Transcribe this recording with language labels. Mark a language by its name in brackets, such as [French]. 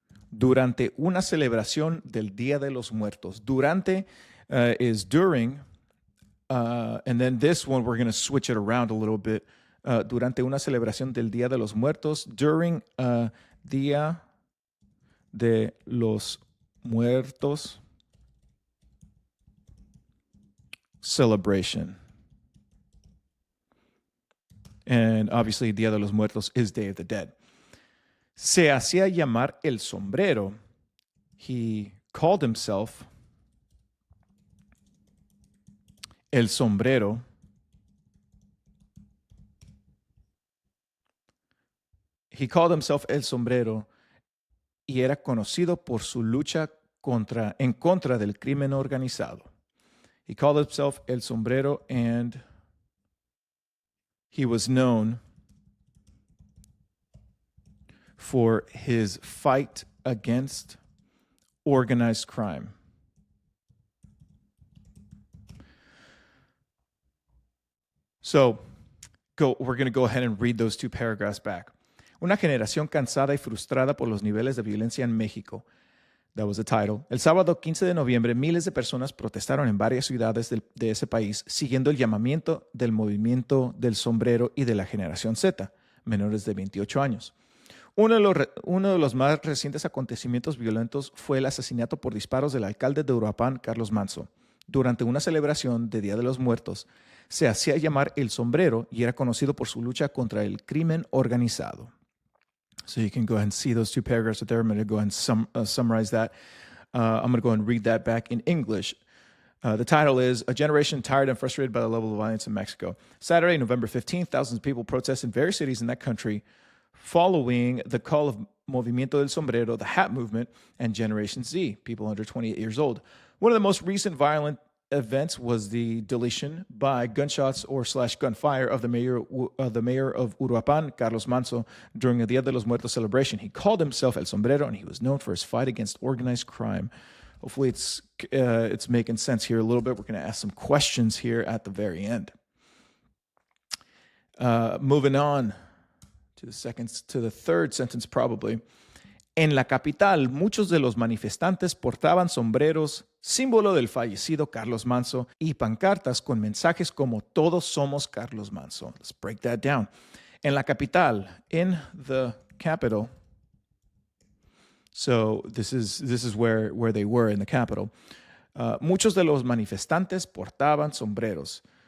[Spanish] Durante una celebración del Día de los Muertos. [English] Durante is during, and then this one we're going to switch it around a little bit. [Spanish] Durante una celebración del Día de los Muertos. [English] During Día de los Muertos celebration. And obviously, Día de los Muertos is Day of the Dead. [Spanish] Se hacía llamar el sombrero. [English] He called himself el sombrero. He called himself [Spanish] el sombrero y era conocido por su lucha en contra del crimen organizado. [English] He called himself el sombrero and he was known for his fight against organized crime. So we're going to go ahead and read those two paragraphs back. [Spanish] Una generación cansada y frustrada por los niveles de violencia en México. [English] That was the title. [Spanish] El sábado 15 de noviembre, miles de personas protestaron en varias ciudades de ese país siguiendo el llamamiento del Movimiento del Sombrero y de la Generación Z, menores de 28 años. Uno de los más recientes acontecimientos violentos fue el asesinato por disparos del alcalde de Uruapan, Carlos Manso. Durante una celebración de Día de los Muertos, se hacía llamar El Sombrero y era conocido por su lucha contra el crimen organizado. [English] So you can go ahead and see those two paragraphs right there. I'm going to go ahead and summarize that. I'm going to go ahead and read that back in English. The title is A Generation Tired and Frustrated by the Level of Violence in Mexico. Saturday, November 15th, thousands of people protest in various cities in that country following the call of Movimiento del Sombrero, the Hat Movement, and Generation Z, people under 28 years old. One of the most recent violent events was the deletion by gunshots or / gunfire of the mayor of Uruapan, Carlos Manso, during the Dia de los Muertos celebration. He called himself El Sombrero, and he was known for his fight against organized crime. Hopefully it's making sense here a little bit. We're going to ask some questions here at the very end. Moving on to the third sentence probably. [Spanish] En la capital, muchos de los manifestantes portaban sombreros, símbolo del fallecido Carlos Manso, y pancartas con mensajes como Todos somos Carlos Manso. [English] Let's break that down. [Spanish] En la capital, [English] in the capital. So this is where they were in the capital. [Spanish] Muchos de los manifestantes portaban sombreros.